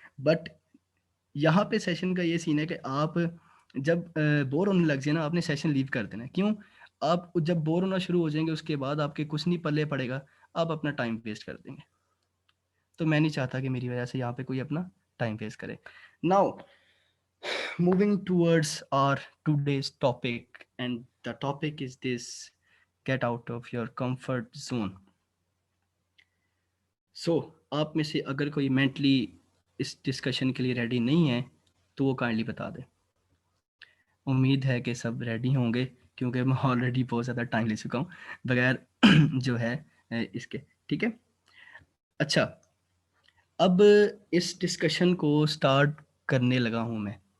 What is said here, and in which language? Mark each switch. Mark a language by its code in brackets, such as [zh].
[ur] But یہاں پہ session کا یہ سین ہے کہ آپ جب بور ہونے لگ جائے نا, آپ نے سیشن لیو کر دینا. کیوں؟ آپ جب بور ہونا شروع ہو جائیں گے اس کے بعد آپ کے کچھ نہیں پلے پڑے گا, آپ اپنا ٹائم ویسٹ کر دیں گے. تو میں نہیں چاہتا کہ میری وجہ سے یہاں پہ کوئی اپنا ٹائم ویسٹ کرے. [en] Now moving towards our today's topic, and the topic is this: get out of your comfort zone. [ur] So آپ میں سے اگر کوئی مینٹلی اس ڈسکشن کے لیے ریڈی نہیں ہے تو وہ کائنڈلی بتا دیں. امید ہے کہ سب ریڈی ہوں گے کیونکہ میں آلریڈی بہت زیادہ ٹائم لے چکا ہوں بغیر جو ہے اس کے. ٹھیک ہے, اچھا اب اس ڈسکشن کو سٹارٹ کرنے لگا ہوں میں.